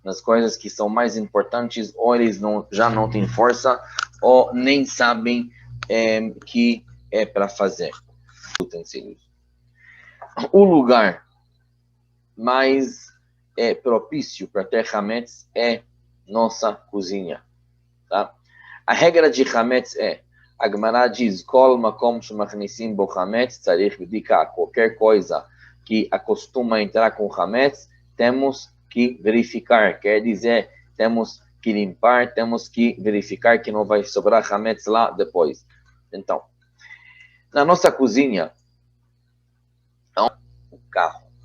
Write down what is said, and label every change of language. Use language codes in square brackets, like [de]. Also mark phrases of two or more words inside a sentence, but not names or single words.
[pt] nas coisas que são mais importantes, ou eles já não têm força, ou nem sabem que é para fazer utensílios. O lugar mais propício para ter hametz é nossa cozinha. Tá? A regra de hametz é, a Gemara diz, [he] כל מקום שמכניסים בו חמץ, צריך בדיקה, [pt] qualquer coisa que acostuma entrar com hametz, temos que verificar, quer dizer, temos que limpar, temos que verificar que não vai sobrar hametz lá depois. Então, na nossa cozinha, o carro.